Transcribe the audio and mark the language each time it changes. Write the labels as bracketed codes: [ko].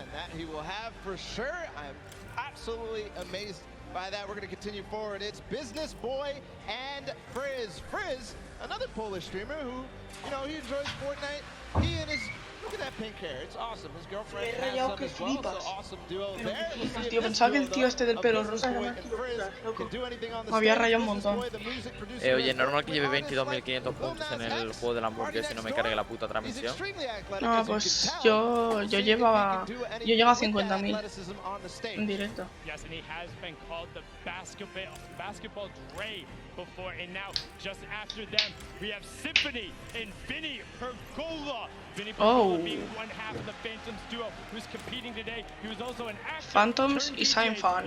[en] And that he will have for sure. I'm absolutely amazed by that. We're going to continue forward. It's Business Boy and Frizz. Frizz, another Polish streamer who, you know, he enjoys Fortnite. He and his... Look at that pink hair, it's awesome. His girlfriend has some as well, so awesome duo there. [es] Tío, pensaba que el tío este del pelo rosa era más loco. Me había rayado un montón. Oye, normal que lleve 22.500 puntos en el juego de la hamburguesa y no me cargue la puta transmisión. No, pues yo llego a 50.000 en directo. [en] Yes, and he has been called the basketball Dre before, and now just after them we have Symphony and Vinny Pergola. Vinny Pergola being one half of the Phantoms duo who's competing today. He was also an actor. [es] Phantoms y Seinfeld.